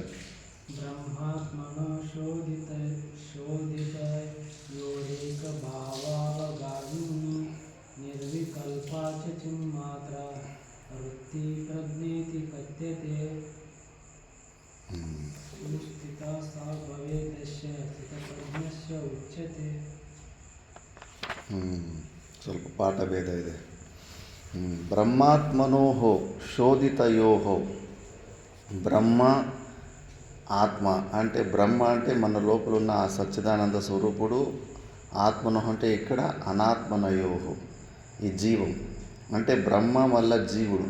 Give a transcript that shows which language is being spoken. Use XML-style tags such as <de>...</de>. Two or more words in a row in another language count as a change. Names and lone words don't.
<sa>బ్రహ్మాత్మనో శోధితయోరేకభావావగాహిని నిర్వికల్పా చ చిన్మాత్ర వృత్తి ప్రజ్ఞేతి కథ్యతే. స్థితా సా భవేదస్య స్థితప్రజ్ఞస్య ఉచ్యతే.</sa> <kn>ಸ್ವಲ್ಪ ಪಾಠ ಭೇದ ಇದೆ.</kn> <sa>ಬ್ರಹ್ಮಾತ್ಮನೋ శోధితయో,</sa> <te>బ్రహ్మ ఆత్మ అంటే బ్రహ్మ అంటే మన లోపల ఉన్న ఆ సచ్చిదానంద స్వరూపుడు, ఆత్మను అంటే ఇక్కడ అనాత్మనయో ఈ జీవం అంటే బ్రహ్మ వల్ల జీవుడు.</te>